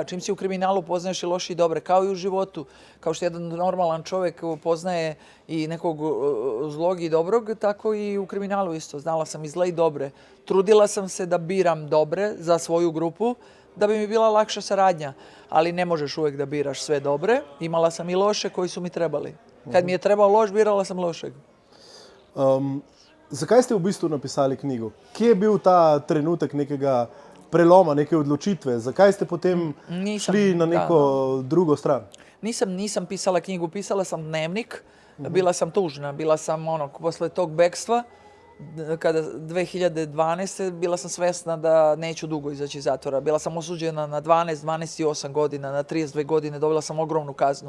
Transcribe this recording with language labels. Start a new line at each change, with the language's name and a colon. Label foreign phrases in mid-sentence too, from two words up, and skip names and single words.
Serbian: Čim si u kriminalu poznaješ i loše i dobre, kao i u životu. Kao što jedan normalan čovjek poznaje i nekog zlog i dobrog, tako i u kriminalu isto. Znala sam i zle i dobre. Trudila sam se da biram dobre za svoju grupu, da bi mi bila lakša saradnja. Ali ne možeš uvijek da biraš sve dobre. Imala sam i loše koji su mi trebali. Kad mi je trebao loš, birala sam lošeg.
Slovenian: Zakaj ste v bistvu napisali knjigo? Kje je bil ta trenutek nekega preloma, neke odločitve? Zakaj ste potem šli na neko drugo stran?
Serbian: Nisam pisala knjigu, pisala sam dnevnik. Bila sam tužna, bila sam posle tog bekstva, kada 2012. bila sam svesna da neću dugo izaći iz zatvora. Bila sam osuđena na 12 i 8 godina, na 32 godine, dobila sam ogromnu kaznu.